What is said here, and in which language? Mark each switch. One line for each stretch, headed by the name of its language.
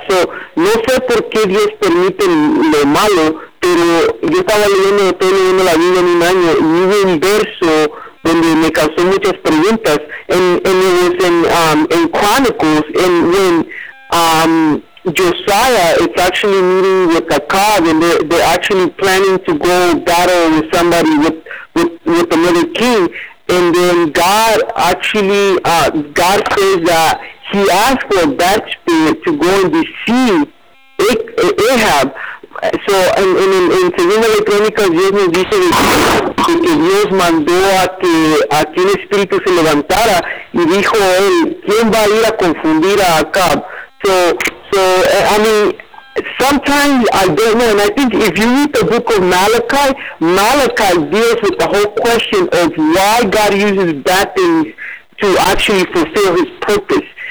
Spanish: So no sé por qué Dios permite lo malo, pero yo estaba leyendo la Biblia en un año y hubo un verso donde me causó muchas preguntas,
English: and it was in Chronicles, and when Josiah is actually meeting with Ahab, and they're actually planning to go battle with somebody with another king. And then God actually, God says that he asked for a bad spirit to go and deceive Ahab.
Spanish: So, in Segunda de Crónicas, Dios nos dice que Dios mandó a que un espíritu se levantara y dijo él, ¿quién va a ir a confundir a Ahab?
English: So, I mean, sometimes I don't know, and I think if you read the book of Malachi deals with the whole question of why God uses bad things to actually fulfill his purpose.